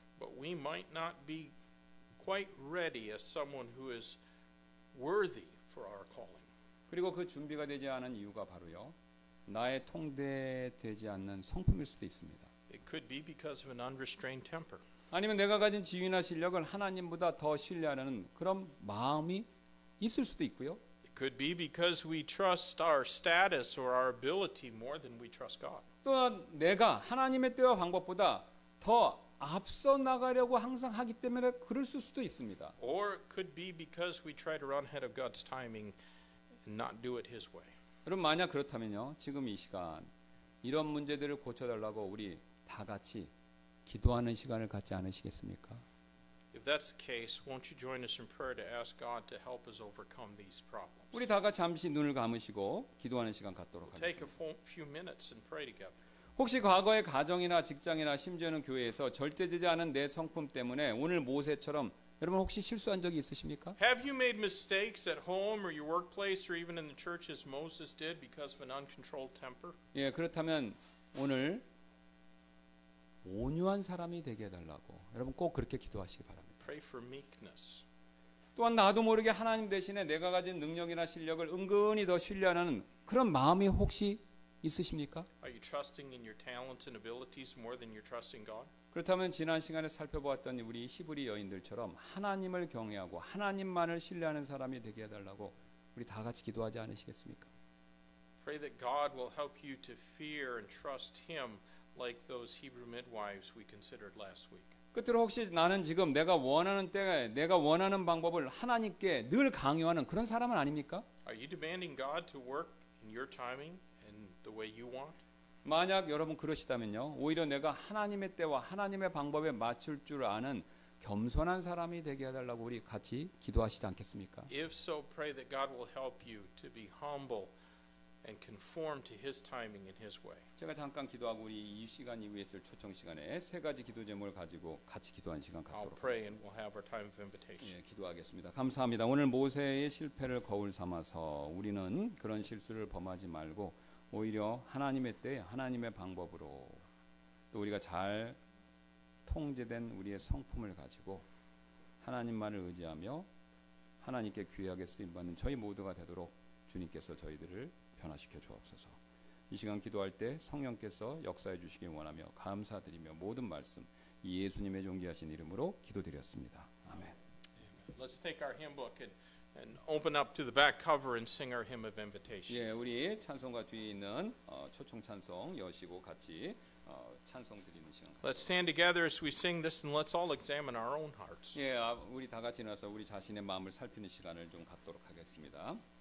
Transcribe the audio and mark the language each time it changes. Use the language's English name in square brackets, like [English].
[English] But we might not be quite ready as someone who is worthy for our calling. [Korean] 그리고 그 준비가 되지 않은 이유가 바로요, 나의 통제되지 않는 성품일 수도 있습니다. [English] It could be because of an unrestrained temper. [Korean] 아니면 내가 가진 지위나 실력을 하나님보다 더 신뢰하는 그런 마음이 있을 수도 있고요. [English] It could be because we trust our status or our ability more than we trust God. [Korean] 또한 내가 하나님의 때와 방법보다 더 앞서 나가려고 항상 하기 때문에 그럴 수도 있습니다. [English] Or it could be because we try to run ahead of God's timing and not do it His way. [Korean] 여러분, 만약 그렇다면요, 지금 이 시간 이런 문제들을 고쳐달라고 우리 다 같이 기도하는 시간을 갖지 않으시겠습니까? [English] If that's the case, won't you join us in prayer to ask God to help us overcome these problems? [Korean] 우리 다 같이 잠시 눈을 감으시고 기도하는 시간 갖도록 [English] We'll take [Korean] 하겠습니다. [English] a few minutes and pray together. [Korean] 혹시 과거의 가정이나 직장이나 심지어는 교회에서 절제되지 않은 내 성품 때문에 오늘 모세처럼 여러분 혹시 실수한 적이 있으십니까? [English] Have you made mistakes at home or your workplace or even in the church as Moses did because of an uncontrolled temper? [Korean] 예, 그렇다면 오늘 온유한 사람이 되게 해달라고 여러분 꼭 그렇게 기도하시기 바랍니다. [English] Pray for meekness. [Korean] 또한 나도 모르게 하나님 대신에 내가 가진 능력이나 실력을 은근히 더 신뢰하는 그런 마음이 혹시 있으십니까? [English] Are you trusting in your talents and abilities more than you're trusting God? [Korean] 그렇다면 지난 시간에 살펴보았던 우리 히브리 여인들처럼 하나님을 경외하고 하나님만을 신뢰하는 사람이 되게 해달라고 우리 다 같이 기도하지 않으시겠습니까? [English] Pray that God will help you to fear and trust Him like those Hebrew midwives we considered last week. [Korean] 끝으로 혹시 나는 지금 내가 원하는 때에 내가 원하는 방법을 하나님께 늘 강요하는 그런 사람은 아닙니까? [English] Are you demanding God to work in your timing and the way you want? [Korean] 만약 여러분 그러시다면요, 오히려 내가 하나님의 때와 하나님의 방법에 맞출 줄 아는 겸손한 사람이 되게 해달라고 우리 같이 기도하시지 않겠습니까? [English] If so, pray that God will help you to be humble and conform to His timing and His way. [Korean] 제가 잠깐 기도하고 우리 이 시간 이후에 있을 초청 시간에 세 가지 기도 제목을 가지고 같이 기도하는 시간 [English] I'll [Korean] 갖도록 [English] pray [Korean] 하겠습니다. [English] and we'll have our time of invitation. [Korean] 예, 기도하겠습니다. 감사합니다. 오늘 모세의 실패를 거울 삼아서 우리는 그런 실수를 범하지 말고 오히려 하나님의 때 하나님의 방법으로 또 우리가 잘 통제된 우리의 성품을 가지고 하나님만을 의지하며 하나님께 귀하게 쓰임받는 저희 모두가 되도록 주님께서 저희들을 변화시켜 주옵소서. 이 시간 기도할 때 성령께서 역사해 주시길 원하며 감사드리며 모든 말씀 이 예수님의 존귀하신 이름으로 기도드렸습니다. 아멘. [English] Let's take our hymn book and open up to the back cover and sing our hymn of invitation. [Korean] 예, 우리 찬송가 뒤에 있는 초청 찬송 여시고 같이 찬송 드리는 시간. [English] Let's stand together as we sing this and let's all examine our own hearts. [Korean] 예, 우리 다 같이 나서 우리 자신의 마음을 살피는 시간을 좀 갖도록 하겠습니다.